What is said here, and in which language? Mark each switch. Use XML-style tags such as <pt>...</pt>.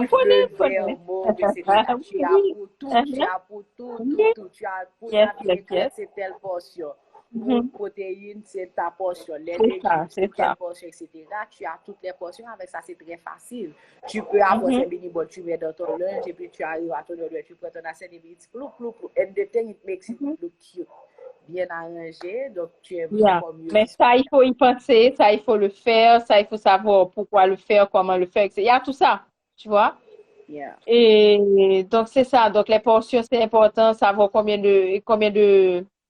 <fr>mauve, etc. Tu as pour tout. Tu as pour la viande, c'est telle portion. Pour protéines, c'est ta portion. Les légumes, c'est telle portion, etc. Tu as toutes les portions. Avec ça, c'est très facile. Tu peux avoir ces mini-bols, tu mets dans ton lunch, et puis tu arrives à ton heure, tu prends ton assiette, et puis</fr> <en>it's plou. And the thing, it makes it look cute.</en> <fr>Bien arrangé, donc tu es vraiment mieux. Mais ça, il faut y penser, ça, il faut le faire, ça, il faut savoir pourquoi le faire, comment le faire, etc. Il y a tout ça, tu vois? Et donc, c'est ça. Donc, les portions, c'est important, savoir combien de...</fr>